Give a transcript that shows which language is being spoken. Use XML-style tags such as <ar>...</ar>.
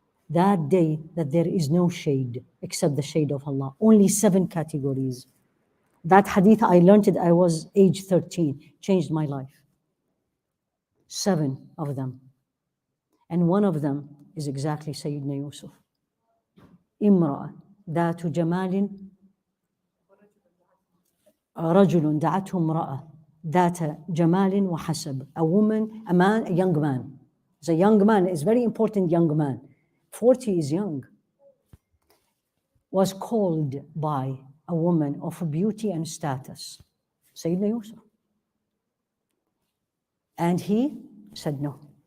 <en>That day that there is no shade except the shade of Allah. Only 7 categories. That hadith, I learned it, I was age 13, changed my life. 7 of them. And one of them is exactly Sayyidina Yusuf.</en> <ar>امرأة ذات جمال رجل دعته امرأة ذات جمال وحسب.</ar> <en>A woman, a man, a young man. It's a young man, it's a very important young man. 40 is young. Was called by a woman of beauty and status. Sayyidina Yusuf. And he said no.</en>